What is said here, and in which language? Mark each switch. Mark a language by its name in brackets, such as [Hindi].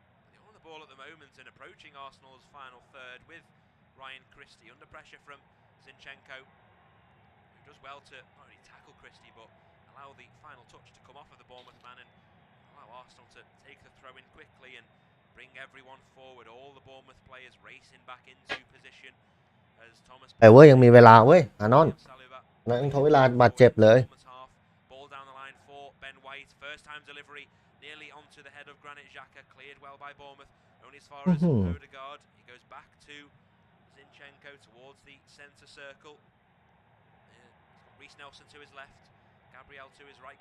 [English] They're on the ball at the moment and approaching Arsenal's final third with Ryan Christie under pressure from Zinchenko, who does well to not only tackle Christie but allow the final touch to come off of the Bournemouth man and allow Arsenal to take the throw in quickly and bring everyone forward. All the Bournemouth players racing back into position as Thomas [Thai] แต่เว้ยยังมีเวลาเว้ยอานอนนั่นทดเวลาบาดเจ็บเลย [English] Ball down the line for Ben White. First time delivery nearly onto the head of Granit Xhaka. Cleared well by Bournemouth. Only as far as Odegaard. He goes back to Zinchenko towards the centre circle. He's got Reece Nelson to his left. Gabriel to his right.